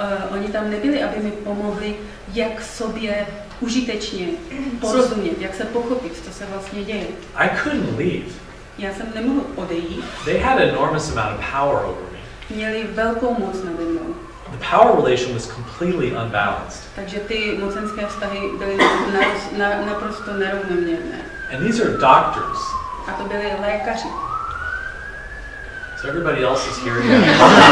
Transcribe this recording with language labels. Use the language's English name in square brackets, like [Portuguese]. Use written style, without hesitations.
[Czech] Oni tam nebyli, aby mi pomohli, jak sobě užitečně porozumět, jak se pochopit, co se vlastně děje. [English] I couldn't leave. [Czech] Já jsem nemohl odejít. [English] They had an enormous amount of power over me. [Czech] Měli velkou moc nade mnou. [English] The power relation was completely unbalanced. [Czech] Takže ty mocenské vztahy byly naprosto nerovnoměrné. [English] And these are doctors. [Czech] A to byli lékaři. [English] So everybody else is here now.